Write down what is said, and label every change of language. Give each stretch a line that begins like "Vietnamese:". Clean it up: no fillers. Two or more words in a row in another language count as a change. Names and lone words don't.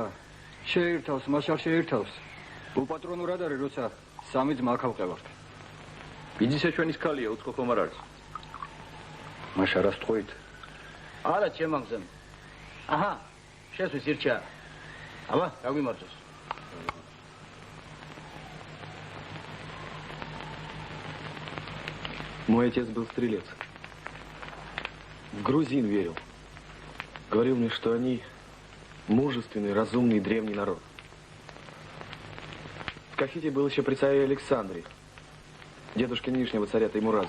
Georgian: შეერთავს, მაშარ შეერთავს. უპატრონო რად არის, როცა სამი ძმა ახავყევართ. ბიძისა ჩვენის ქალია, უცხო ხომ არ არის. მაშარას თყვით. არა, ჩემამზემ. აჰა, შესვის ირჩა. აბა, გაგვიმარჯოს.
Russian: Мой отец был стрелец. В грузин верил. Говорил мне, что они мужественный, разумный, древний народ. В Кахите был еще при царе Александре, дедушке нынешнего царя Таймураза.